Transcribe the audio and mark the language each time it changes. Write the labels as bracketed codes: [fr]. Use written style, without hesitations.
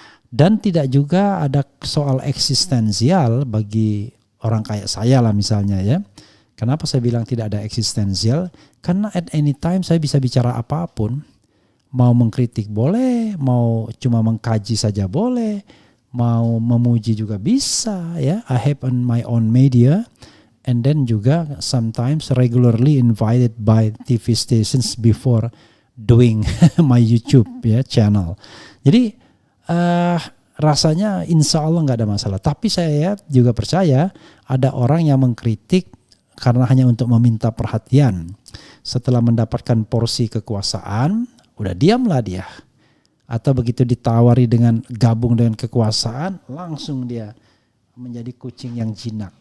[id] Dan tidak juga ada soal eksistensial bagi orang kayak saya lah misalnya ya. Kenapa saya bilang tidak ada eksistensial? Karena [en] at any time [id] saya bisa bicara apapun. Mau mengkritik boleh, mau cuma mengkaji saja boleh, mau memuji juga bisa ya. [en] I have on my own media and then juga sometimes regularly invited by TV stations before doing my YouTube ya channel. [id] Jadi rasanya insya Allah nggak ada masalah. Tapi saya juga percaya ada orang yang mengkritik karena hanya untuk meminta perhatian. Setelah mendapatkan porsi kekuasaan, udah diamlah dia. Atau begitu ditawari dengan gabung dengan kekuasaan, langsung dia menjadi kucing yang jinak.